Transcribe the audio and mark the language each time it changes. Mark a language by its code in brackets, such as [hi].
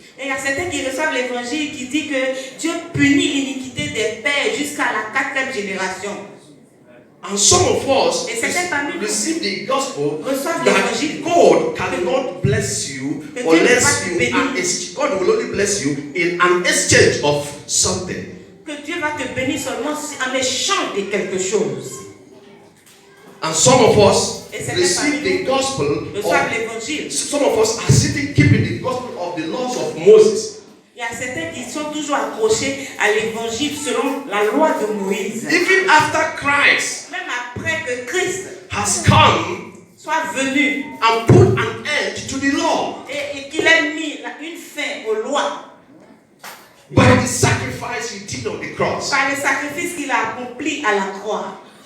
[fr] Et il y a certains qui reçoivent l'évangile qui dit que Dieu punit l'iniquité des pères jusqu'à la 4e génération. [en] And some of us receive the gospel that God cannot bless you unless you are, God will only bless you in an exchange of something. [fr] Que Dieu va te bénir seulement en échange de quelque chose. [en] And some of us receive the gospel. Some of us are sitting keeping the gospel of the laws of Moses. [fr] Il y a certains qui sont toujours accrochés à l'évangile selon la loi de Moïse. [en] Even after Christ, [fr] même après que Christ [en] has come, [fr] soit venu [en] and put an end to the law, [fr] et qu'il ait mis une fin aux lois. [en] By the sacrifice he did on the cross. [fr] Par le sacrifice qu'il a accompli à la croix.